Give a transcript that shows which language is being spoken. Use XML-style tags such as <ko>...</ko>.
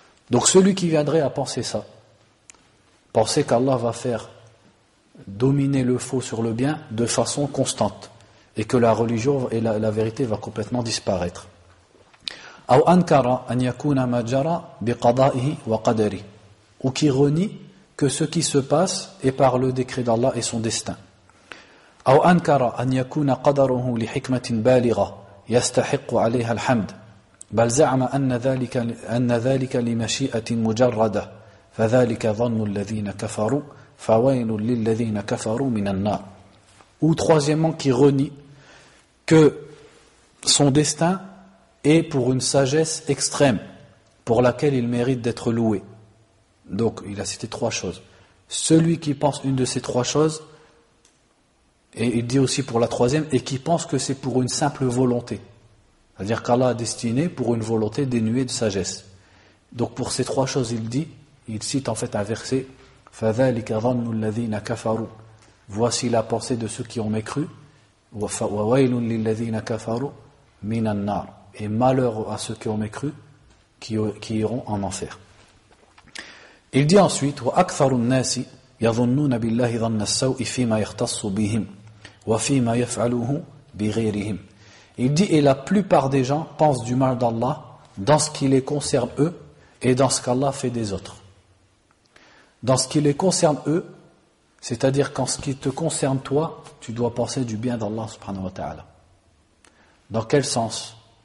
<fr>Donc celui qui viendrait à penser ça, penser qu'Allah va faire dominer le faux sur le bien de façon constante, et que la religion et la vérité va complètement disparaître.</fr> <ar>أو أنكر أن يكون ما جرى بقضائه وقدره,</ar> <fr>ou qui renie que ce qui se passe est par le décret d'Allah et son destin.</fr> <ar>أو أنكر أن يكون قدره لحكمة بالغة يستحق عليها الحمد, بل زعم أن ذلك لمشيئة مجردة, فذلك ظن الذين كفروا فويل للذين كفروا من النار.</ar> <fr>Ou troisièmement, qui renie que son destin est pour une sagesse extrême, pour laquelle il mérite d'être loué. Donc, il a cité trois choses. Celui qui pense une de ces trois choses, et il dit aussi pour la troisième, et qui pense que c'est pour une simple volonté. C'est-à-dire qu'Allah a destiné pour une volonté dénuée de sagesse. Donc, pour ces trois choses, il cite en fait un verset,</fr> <ar>فَذَلِكَ ظَنُّ الَّذِينَ كَفَرُوا.</ar> <fr>Voici la pensée de ceux qui ont mécru.</fr> <ar>وَوَيْلٌ لِلَّذِينَ كَفَرُوا مِنَ النَّارِ.</ar> <fr>Et malheur à ceux qui ont mécru, qui iront en enfer. Il dit ensuite,</fr> <ar>وَأَكْثَرُ النَّاسِ يَظُنُّونَ بِاللَّهِ ظَنَّ السَّوْءِ فِيمَا يَخْتَصُّ بِهِمْ وَفِيمَا يَفْعَلُهُ بِغَيْرِهِمْ.</ar> <fr>Il dit, et la plupart des gens pensent du mal d'Allah dans ce qui les concerne eux et dans ce qu'Allah fait des autres. Dans ce qui les concerne eux, c'est-à-dire qu'en ce qui te concerne toi, tu dois penser du bien d'Allah subhanahu wa ta'ala. Dans quel sens?</fr>